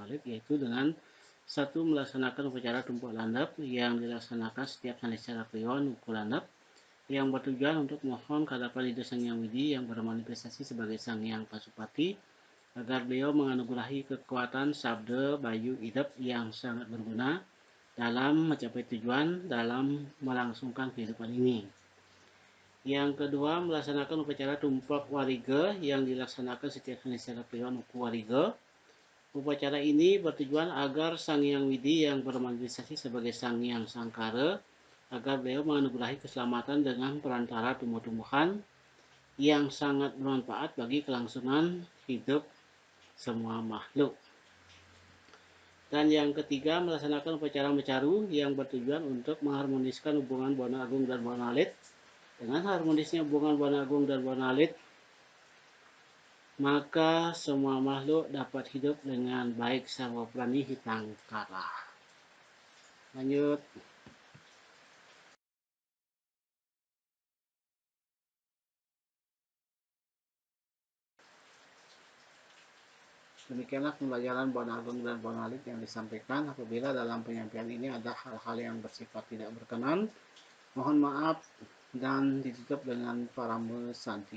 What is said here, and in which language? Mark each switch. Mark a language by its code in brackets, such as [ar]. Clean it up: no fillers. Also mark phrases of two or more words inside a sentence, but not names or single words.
[id] Alit, yaitu dengan satu, melaksanakan upacara tumpuk landap yang dilaksanakan setiap Sandisara Kliwon Uku Landap, yang bertujuan untuk mohon kehadapan Ida Sang Hyang Widi yang bermanifestasi sebagai Sang Hyang Pasupati agar beliau menganugerahi kekuatan sabda bayu idep yang sangat berguna dalam mencapai tujuan dalam melangsungkan kehidupan ini. Yang kedua, melaksanakan upacara tumpak wariga yang dilaksanakan setiap Sandisara Kliwon Uku Wariga. Upacara ini bertujuan agar Sang Hyang Widi yang bermanifestasi sebagai Sang Hyang Sangkara agar beliau menganugerahi keselamatan dengan perantara tumbuh-tumbuhan yang sangat bermanfaat bagi kelangsungan hidup semua makhluk. Dan yang ketiga, melaksanakan upacara mecaru yang bertujuan untuk mengharmoniskan hubungan Buana Agung dan Buana Alit. Dengan harmonisnya hubungan Buana Agung dan Buana Alit, maka semua makhluk dapat hidup dengan baik [sa] sarwa prani hitang kara. [id] Lanjut. Demikianlah pembelajaran Buana Agung dan Buana Alit yang disampaikan. Apabila dalam penyampaian ini ada hal-hal yang bersifat tidak berkenan, mohon maaf dan ditutup dengan [sa] parame santi.